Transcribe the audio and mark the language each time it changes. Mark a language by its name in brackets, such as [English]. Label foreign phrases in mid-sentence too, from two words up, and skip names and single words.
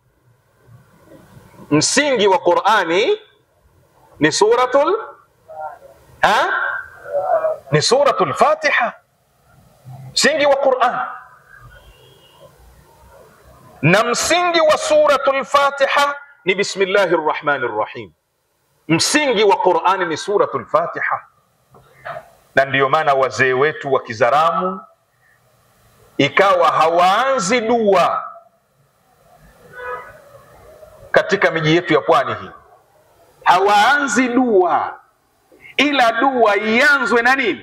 [Swahili] Msingi wa Qur'ani ni suratul Fatiha, msingi wa Qur'an. Na msingi wa suratul Fatiha ni [Arabic] بسم الله الرحمن الرحيم. [Swahili] Msingi wa Qur'ani ni suratul Fatiha. Na ndiyo maana wazee wetu wa Kizaramu ikawa hawaanzi dua katika miji yetu ya pwani hii, hawaanzi dua, ila dua ianzwe na nini?